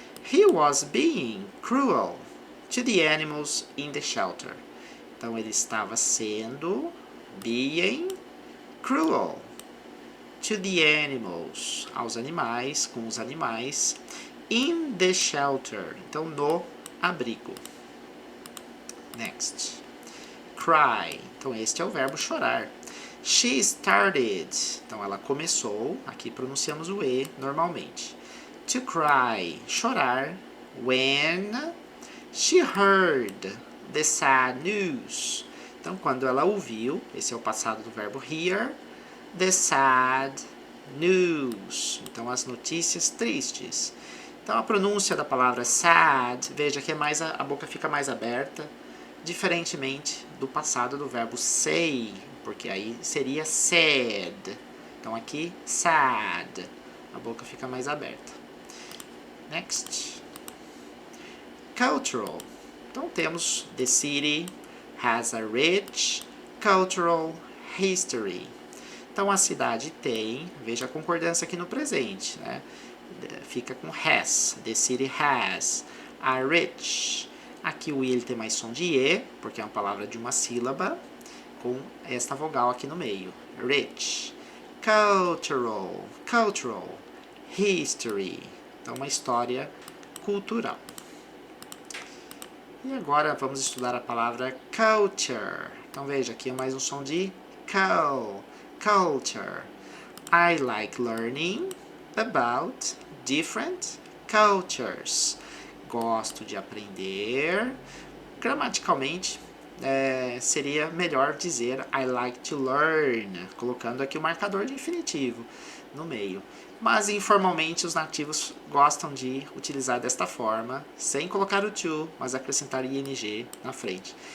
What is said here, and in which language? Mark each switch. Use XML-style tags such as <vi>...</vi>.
<en>He was being cruel to the animals in the shelter.</en> <pt>Então ele estava sendo</pt> <en>being cruel to the animals,</en> <pt>aos animais, com os animais,</pt> <en>in the shelter,</en> <pt>então no abrigo. Next. Cry, então este é o verbo chorar.</pt> <en>She started,</en> <pt>então ela começou, aqui pronunciamos o E normalmente.</pt> <en>To cry,</en> <pt>chorar,</pt> <en>when she heard the sad news.</en> <pt>Então, quando ela ouviu, esse é o passado do verbo hear,</pt> <en>the sad news.</en> <pt>Então, as notícias tristes. Então, a pronúncia da palavra sad, veja que a boca fica mais aberta, diferentemente do passado do verbo say, porque aí seria sad. Então, aqui, sad. A boca fica mais aberta. Next. Cultural.</pt> <en>Então, temos the city has a rich cultural history.</en> <pt>Então, a cidade tem, veja a concordância aqui no presente, né? Fica com has,</pt> <en>the city has a rich.</en> <pt>Aqui o I ele tem mais som de E, porque é uma palavra de uma sílaba, com esta vogal aqui no meio.</pt> <en>Rich. Cultural. Cultural. History.</en> <pt>Então, uma história cultural. E agora vamos estudar a palavra culture. Então veja, aqui é mais um som de culture.</pt> <en>I like learning about different cultures.</en> <pt>Gosto de aprender. Gramaticalmente, seria melhor dizer</pt> <en>I like to learn,</en> <pt>colocando aqui o marcador de infinitivo no meio. Mas informalmente os nativos gostam de utilizar desta forma, sem colocar o to, mas acrescentar ing na frente.</pt>